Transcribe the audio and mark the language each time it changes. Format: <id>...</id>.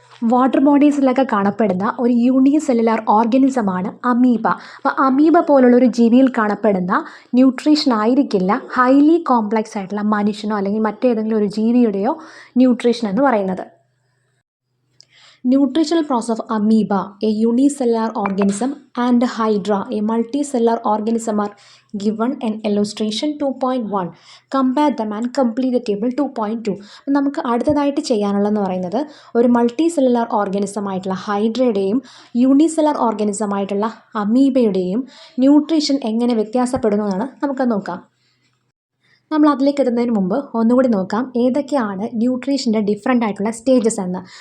<ml>Water ബോഡീസിലൊക്കെ കാണപ്പെടുന്ന ഒരു unicellular ഓർഗാനിസമാണ് amoeba. അപ്പോൾ അമീബ പോലുള്ളൊരു ജീവിയിൽ കാണപ്പെടുന്ന ന്യൂട്രീഷൻ ആയിരിക്കില്ല ഹൈലി കോംപ്ലക്സ് ആയിട്ടുള്ള മനുഷ്യനോ അല്ലെങ്കിൽ മറ്റേതെങ്കിലും ഒരു ജീവിയുടെയോ ന്യൂട്രീഷൻ എന്ന് പറയുന്നത്.</ml> <en>Nutritional process of amoeba, a unicellular organism, and hydra, a multicellular organism, are given in illustration 2.1. Compare them and complete the table 2.2.</en> <ml>നമുക്ക് അടുത്തതായിട്ട് ചെയ്യാനുള്ളതെന്ന് പറയുന്നത് ഒരു മൾട്ടി സെല്ലുലാർ ഓർഗാനിസം ആയിട്ടുള്ള ഹൈഡ്രയുടെയും യൂണിസെല്ലുലാർ ഓർഗാനിസം ആയിട്ടുള്ള അമീബയുടെയും ന്യൂട്രീഷൻ എങ്ങനെ വ്യത്യാസപ്പെടുന്നു എന്നാണ് നമുക്ക് നോക്കാം. നമ്മൾ അതിലേക്ക് എത്തുന്നതിന് മുമ്പ് ഒന്നുകൂടി നോക്കാം ഏതൊക്കെയാണ് ന്യൂട്രീഷൻ്റെ ഡിഫറെൻ്റ് ആയിട്ടുള്ള സ്റ്റേജസ് എന്ന്.</ml>